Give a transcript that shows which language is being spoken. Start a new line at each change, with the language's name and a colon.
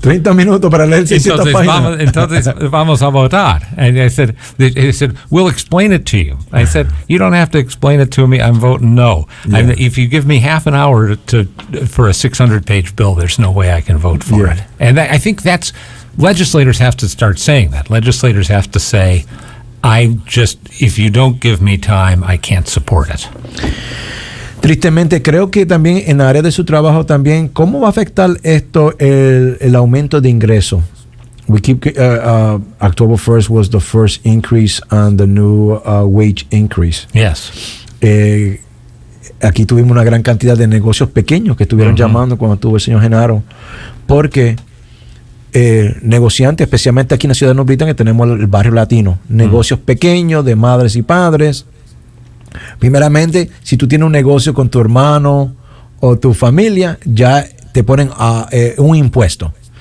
Spanish: 30 minutos para leer 600 páginas. Entonces vamos a votar.
English: And I said, we'll explain it to you. I said, you don't have to explain it to me. I'm voting no. If you give me half an hour for a 600-page bill, there's no way I can vote for it. And I think legislators have to start saying that. Legislators have to say, if you don't give me time, I can't support it.
Spanish: Tristemente, creo que también en la área de su trabajo también, ¿cómo va a afectar esto el aumento de ingresos?
English: October 1st was the first increase on the new wage increase. Yes.
Spanish: Aquí tuvimos una gran cantidad de negocios pequeños que estuvieron llamando cuando estuvo el señor Genaro, porque negociantes, especialmente aquí en la ciudad de North que tenemos el barrio latino, negocios pequeños de madres y padres. Primeramente, si tú tienes un negocio con tu hermano o tu familia, ya te ponen un impuesto.